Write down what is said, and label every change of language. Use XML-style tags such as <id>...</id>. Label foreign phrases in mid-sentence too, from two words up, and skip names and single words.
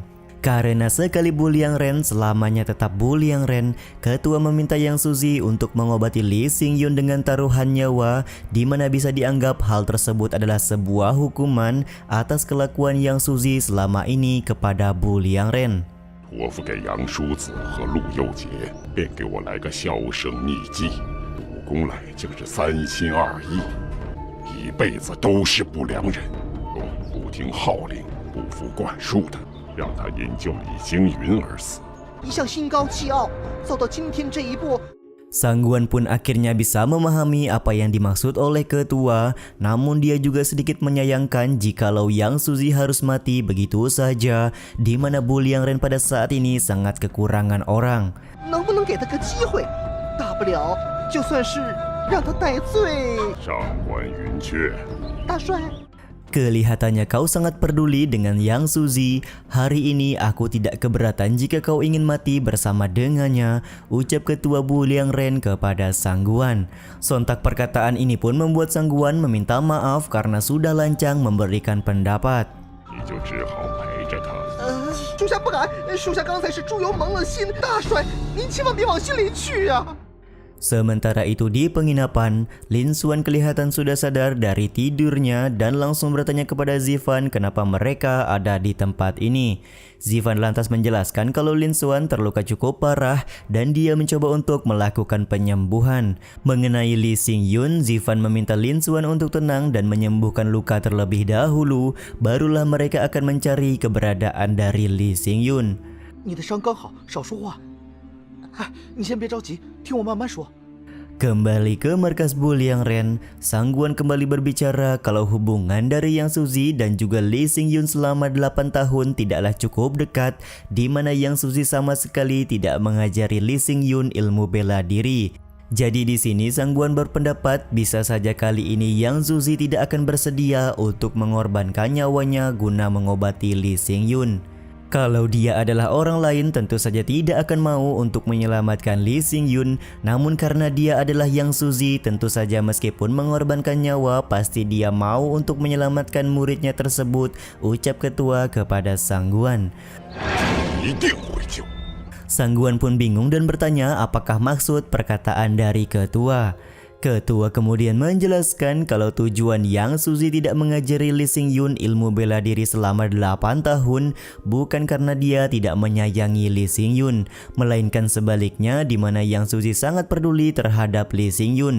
<id>Karena sekali Bu Liangren selamanya tetap Bu Liangren, ketua meminta Yang Suzi untuk mengobati Li Xingyun dengan taruhan nyawa, di mana bisa dianggap hal tersebut adalah sebuah hukuman atas kelakuan Yang Suzi selama ini kepada Bu Liangren.</id> <zh>托付给杨叔子和陆佑杰，便给我来个销声匿迹，武功来竟是3心2意， 一辈子都是不良人，不听号令、不服管束的，让他因救李星云而死。一向心高气傲，走到今天这一步。</zh> <id>Sangguan pun akhirnya bisa memahami apa yang dimaksud oleh ketua, namun dia juga sedikit menyayangkan jikalau Yang Suzy harus mati begitu saja, di mana Bu Liang Ren pada saat ini sangat kekurangan orang.</id> <zh>能不能给他个机会？大不了就算是让他戴罪。上官云雀，大帅，</zh> <id>Kelihatannya kau sangat peduli dengan Yang Suzy. Hari ini aku tidak keberatan jika kau ingin mati bersama dengannya, ucap ketua Bu Liang Ren kepada Sangguan. Sontak perkataan ini pun membuat Sangguan meminta maaf karena sudah lancang memberikan pendapat.</id> <zh>你就只好陪着他。属下不敢，属下刚才是猪油蒙了心。大帅，您千万别往心里去啊！</zh> <id>Sementara itu di penginapan, Lin Xuan kelihatan sudah sadar dari tidurnya dan langsung bertanya kepada Zivan kenapa mereka ada di tempat ini. Zivan lantas menjelaskan kalau Lin Xuan terluka cukup parah dan dia mencoba untuk melakukan penyembuhan. Mengenai Li Xingyun, Zivan meminta Lin Xuan untuk tenang dan menyembuhkan luka terlebih dahulu, barulah mereka akan mencari keberadaan dari Li Xingyun.</id> <zh>你的伤刚好，少说话。你先别着急，听我慢慢说。</zh> <id>Kembali ke markas Bu Liang Ren, Sangguan kembali berbicara kalau hubungan dari Yang Suzy dan juga Li Xingyun selama 8 tahun tidaklah cukup dekat, di mana Yang Suzy sama sekali tidak mengajari Li Xingyun ilmu bela diri. Jadi di sini Sangguan berpendapat bisa saja kali ini Yang Suzy tidak akan bersedia untuk mengorbankan nyawanya guna mengobati Li Xingyun. Kalau dia adalah orang lain tentu saja tidak akan mau untuk menyelamatkan Li Xingyun, namun karena dia adalah Yang Suzy tentu saja meskipun mengorbankan nyawa pasti dia mau untuk menyelamatkan muridnya tersebut, ucap ketua kepada Sangguan.</id> <zh>一定会救。</zh> <id>Sangguan pun bingung dan bertanya apakah maksud perkataan dari ketua. Ketua kemudian menjelaskan kalau tujuan Yang Suzy tidak mengajari Li Xingyun ilmu bela diri selama 8 tahun bukan karena dia tidak menyayangi Li Xingyun, melainkan sebaliknya di mana Yang Suzy sangat peduli terhadap Li Xingyun.</id>